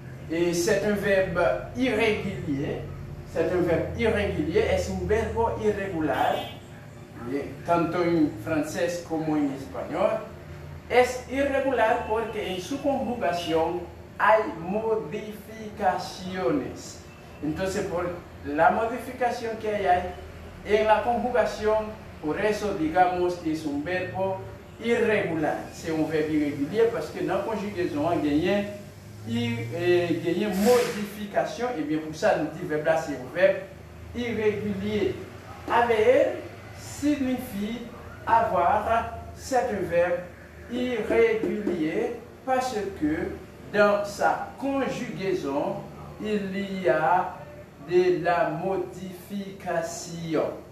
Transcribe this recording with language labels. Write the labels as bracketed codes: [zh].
[fr] C'est un verbe irrégulier. C'est un verbe irrégulier, [es] es un verbo irregular, tanto en francés como en español. Es irregular porque en su conjugación hay modificaciones. Entonces, por la modificación que hay en la conjugación, por eso digamos que es un verbo irregular. [fr] C'est un verbe irrégulier parce que dans la conjugaison, on gagne modification, et bien pour ça nous disons verbe là c'est un verbe irrégulier. Haber signifie avoir, c'est un verbe irrégulier parce que dans sa conjugaison il y a de la modification.